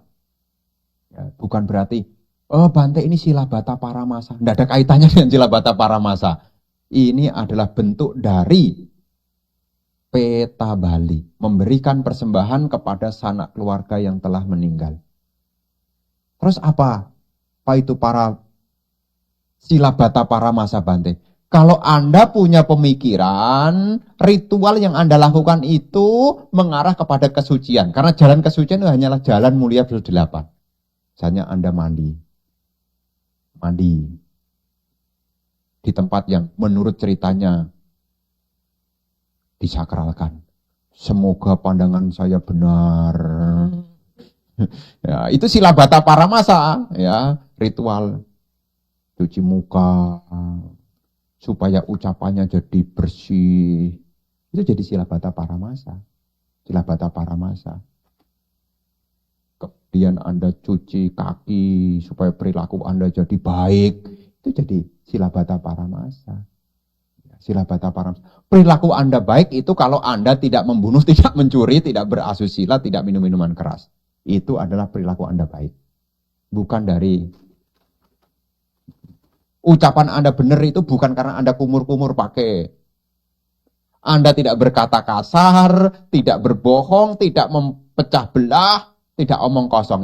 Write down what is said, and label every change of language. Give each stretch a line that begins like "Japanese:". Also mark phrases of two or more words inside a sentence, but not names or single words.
Indonesian: Ya, bukan berarti, Bante ini
Pali: silabata paramasa.
Indonesian: Tidak ada kaitannya dengan
Pali: silabata paramasa.
Indonesian: Ini adalah bentuk dari Peta Bali, memberikan persembahan kepada sanak keluarga yang telah meninggal. Terus apa? Apa itu para
Pali: silabata paramasa,
Indonesian: Bante? Kalau Anda punya pemikiran, ritual yang Anda lakukan itu mengarah kepada kesucian. Karena jalan kesucian itu hanyalah jalan mulia +8. Misalnya Anda mandi di tempat yang menurut ceritanya disakralkan. Semoga pandangan saya benar. Ya, itu
Pali: silabata paramasa,
Indonesian: ya, ritual cuci muka supaya ucapannya jadi bersih. Itu jadi
Pali: silabata paramasa. Silabata paramasa.
Indonesian: Kemudian Anda cuci kaki supaya perilaku Anda jadi baik. Itu jadi
Pali: silabata paramasa. Silabata paramasa.
Indonesian: Perilaku Anda baik itu kalau Anda tidak membunuh, tidak mencuri, tidak berasusila, tidak minum minuman keras. Itu adalah perilaku Anda baik. Bukan dari ucapan Anda benar itu bukan karena Anda kumur-kumur pakai. Anda tidak berkata kasar, tidak berbohong, tidak mempecah belah, tidak omong kosong.